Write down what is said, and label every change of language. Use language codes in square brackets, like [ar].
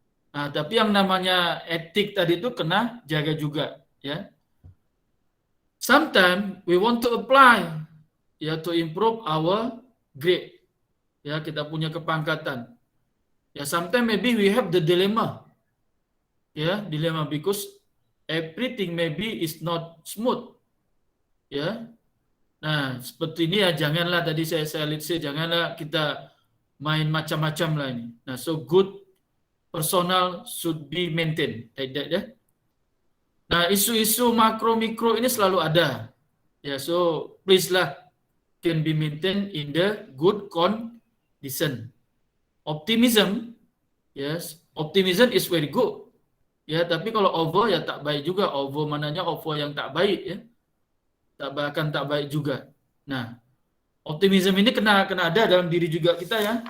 [ms] Nah, tapi yang namanya etik tadi itu kena jaga juga, ya. [en] Sometimes we want to apply, ya, to improve our grade. [ms] Ya, kita punya kepangkatan. [en] Ya, sometimes maybe we have the dilemma. Ya, dilemma because everything maybe is not smooth. Ya. [ms] Nah, seperti ini ya, janganlah tadi saya lihat sih, janganlah kita main macam-macam lah ini. [en] Nah, so good personal should be maintained. Like that, ya. [ms] Nah, isu-isu makro mikro ini selalu ada. [en] Ya, so please lah, can be maintained in the good condition. Optimism, yes, optimism is very good. [ms] Ya, tapi kalau over ya tak baik juga. Over mananya over yang tak baik, ya. Tak baik juga. Nah, optimism ini kena ada dalam diri juga kita, ya.